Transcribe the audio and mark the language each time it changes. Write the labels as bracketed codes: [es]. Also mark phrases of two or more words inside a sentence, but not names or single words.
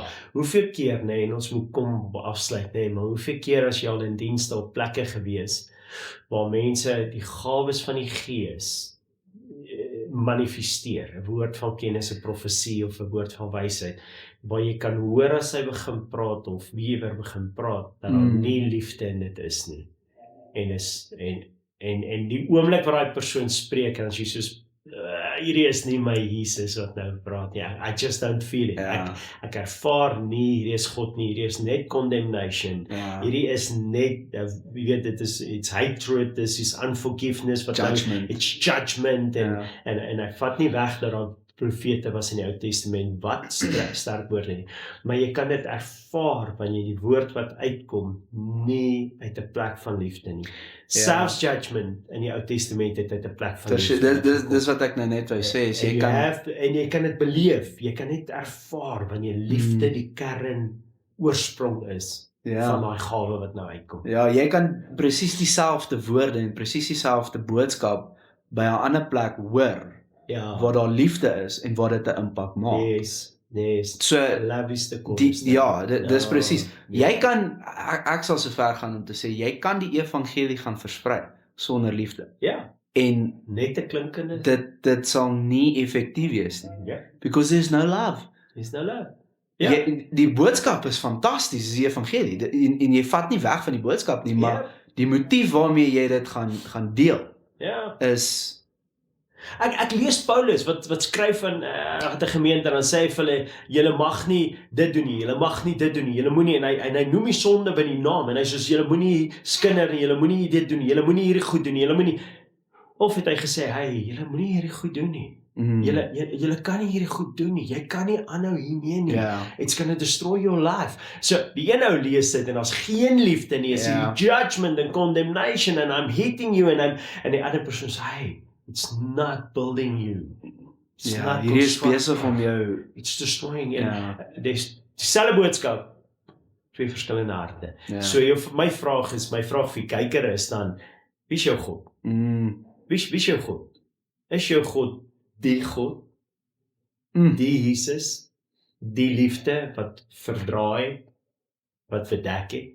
[af] Hoeveel keer, en ons moet kom afsluit, maar hoeveel keer as jy al in dienste op plekke gewees waar mense die gawes van die Gees manifesteer, 'n woord van kennis, 'n profesie of 'n woord van wysheid, waar jy kan hoor as hy begin praat of wie weer begin praat, dat daar nie liefde in dit is nie. En die oomblik waar daai persoon spreek, en as jy soos, hierdie is nie my Jesus wat nou praat nie, [en] I just don't feel it, [af] ek ervaar nie, hierdie is God nie, hierdie is net condemnation, hierdie is net, jy weet, [en] it's hatred, this is unforgiveness, Judgment. It's judgment, [af] en ek vat nie weg dat daar profete was in die Ou Testament, wat sterk woorde nie, maar jy kan dit ervaar, wanneer die woord wat uitkom, nie uit 'n plek van liefde nie. Self-judgment in die Ou Testament het uit 'n plek van liefde. Dis wat ek nou net wou sê, is en jy kan dit beleef, jy kan net ervaar, wanneer liefde die kern oorsprong is, van daai gawe wat nou uitkom. Ja, jy kan presies dieselfde woorde en presies dieselfde boodskap by 'n ander plek hoor, waar daar liefde is en waar dit 'n impak maak. [en] Yes. So, love is the core. [af] Dis presies. Jy kan, ek sal so ver gaan om te sê, jy kan die evangelie gaan versprei sonder liefde. Ja. En net 'n klinkende. Dit sal nie effektief wees nie. Ja. [en] Because there's no love. There's no love. [af] Ja. Die boodskap is fantasties, die evangelie. En jy vat nie weg van die boodskap nie, maar die motief waarmee jy dit gaan deel, is... Ek lees Paulus, wat skryf aan 'n gemeente, en dan sê hy vir hulle, julle mag nie dit doen nie, julle mag nie dit doen nie, julle moenie, en hy noem die sonde by die naam, en hy sê, julle moenie skinder nie, julle moenie dit doen nie, julle moenie hierdie goed doen nie, julle moenie, of het hy gesê, julle moenie hierdie goed doen nie, julle kan nie hierdie goed doen nie, jy kan nie aanhou hiermee nie, [en] it's gonna destroy your life. So, [af] die een ou lees dit, en as geen liefde nie, is [en] judgment and condemnation, and I'm hitting you, [af] en die ander persoon sê, [en] it's not building you. [af] Hierdie is besig om jou... [en] It's destroying you. [af] Dis dieselfde boodskap, twee verskillende harte. So my vraag vir die kyker is dan, wie is jou God? Wie is jou God? Is jou God die God? Die Jesus? Die liefde wat verdraai, wat verdek het?